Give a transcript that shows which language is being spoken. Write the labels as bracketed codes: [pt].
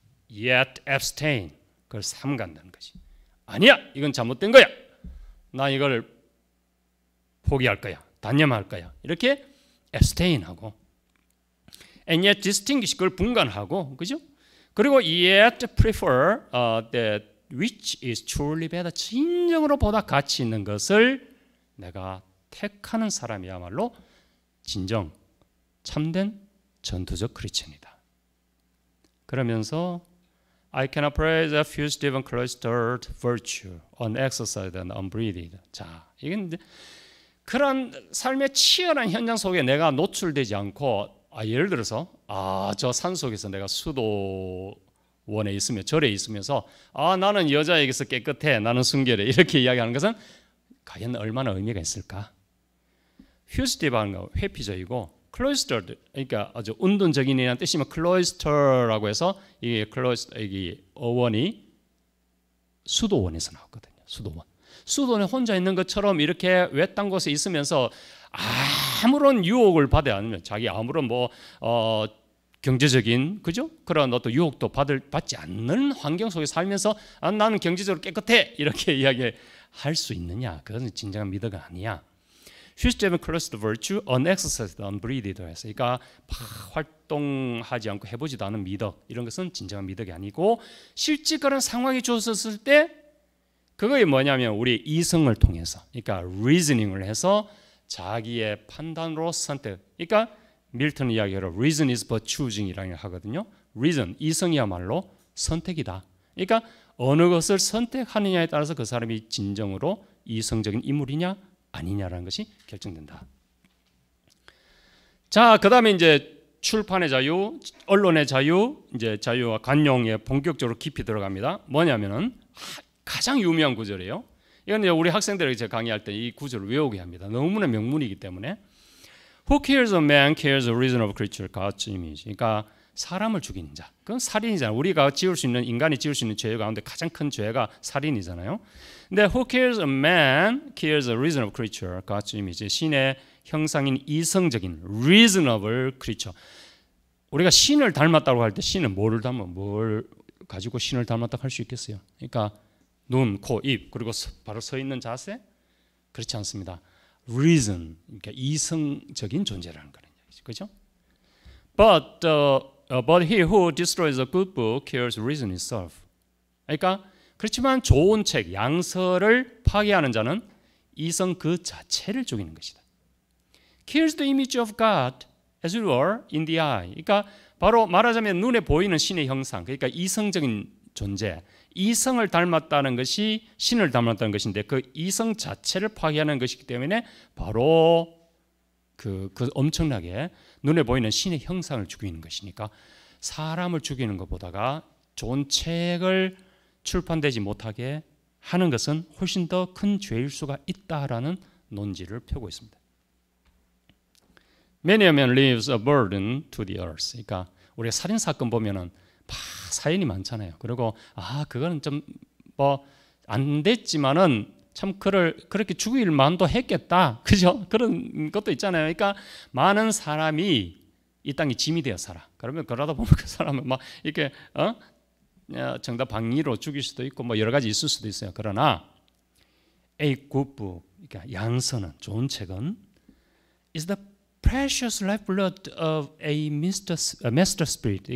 [en] yet abstain, [ko] 그걸 삼간다는 것이, 아니야, 이건 잘못된 거야, 나 이걸 포기할 거야, 단념할 거야, 이렇게 abstain하고, [en] and yet distinguish, [ko] 그걸 분간하고, 그죠? 그리고 [en] yet prefer that which is truly better, [ko] 진정으로 보다 가치 있는 것을 내가 택하는 사람이야말로 진정 참된 전투적 크리스천이다. [en] 그러면서 I cannot praise a fugitive and cloistered virtue, unexercised and unbreathed. [ko] 자, 이건 이제 그런 삶의 치열한 현장 속에 내가 노출되지 않고 예를 들어서 저 산 속에서 내가 수도원에 있으며 절에 있으면서 나는 여자에게서 깨끗해, 나는 순결해 이렇게 이야기하는 것은 과연 얼마나 의미가 있을까? 휴스티브하는 거 회피적이고 클로이스터드, 그러니까 아주 운동적인이라는 뜻이면 클로이스터라고 해서 이 어원이 수도원에서 나왔거든요. 수도원에 혼자 있는 것처럼 이렇게 외딴 곳에 있으면서 아무런 유혹을 받지 않으면 자기 아무런 경제적인 그죠? 그런 어떤 유혹도 받지 않는 환경 속에 살면서 나는 경제적으로 깨끗해 이렇게 이야기할 수 있느냐? 그것은 진정한 미덕가 아니야. [en] System closed virtue, unexercised, unbreathed. [ko] 그러니까 활동하지 않고 해보지도 않은 미덕 이런 것은 진정한 미덕이 아니고 실제 그런 상황이 주어졌을 때 그거이 뭐냐면 우리 이성을 통해서 그러니까 reasoning을 해서 자기의 판단으로 선택. 그러니까 밀턴 이야기로 [en] reason is but choosing [ko] 이라고 하거든요. reason 이성이야말로 선택이다. 그러니까 어느 것을 선택하느냐에 따라서 그 사람이 진정으로 이성적인 인물이냐 아니냐라는 것이 결정된다. 자, 그다음에 이제 출판의 자유, 언론의 자유, 이제 자유와 관용에 본격적으로 깊이 들어갑니다. 뭐냐면은 가장 유명한 구절이에요. 이건 우리 학생들에게 제가 강의할 때 이 구절을 외우게 합니다. 너무나 명문이기 때문에. [en] Who kills a man kills a reasonable creature. God's image. [ko] 그러니까 사람을 죽이는 자. 그건 살인이잖아요. 우리가 지을 수 있는 인간이 지을 수 있는 죄 가운데 가장 큰 죄가 살인이잖아요. 근데 [en] who kills a man kills a reasonable creature. God's image. [ko] 신의 형상인 이성적인 reasonable creature. 우리가 신을 닮았다고 할 때 신은 뭘 가지고 신을 닮았다고 할 수 있겠어요? 그러니까 눈, 코, 입 그리고 바로 서 있는 자세? 그렇지 않습니다. reason, 그러니까 이성적인 존재라는 거는 얘기죠. 그렇죠? [en] But he who destroys a good book kills reason itself. [ko] 그러니까 그렇지만 좋은 책, 양서를 파괴하는 자는 이성 그 자체를 죽이는 것이다. [en] Kills the image of God as it were in the eye. [ko] 그러니까 바로 말하자면 눈에 보이는 신의 형상, 그러니까 이성적인 존재, 이성을 닮았다는 것이 신을 닮았다는 것인데 그 이성 자체를 파괴하는 것이기 때문에 바로 그 엄청나게 눈에 보이는 신의 형상을 죽이는 것이니까 사람을 죽이는 것보다가 좋은 책을 출판되지 못하게 하는 것은 훨씬 더 큰 죄일 수가 있다라는 논지를 펴고 있습니다. [en] Many a man leaves a burden to the earth. [ko] 그러니까 우리가 살인 사건 보면은 사연이 많잖아요. 그리고 그거는 좀 안 됐지만은 참 그렇게 죽일 만도 했겠다. 그죠? 그런 것도 있잖아요. 그러니까 많은 사람이 이 땅에 짐이 되어 살아. 그러다 보면 그 사람은 막 이렇게 정답 방위로 죽일 수도 있고 여러 가지 있을 수도 있어요. 그러나 [en] A good book, [ko] 그러니까 양서는 좋은 책은 [en] is the precious lifeblood of a master spirit.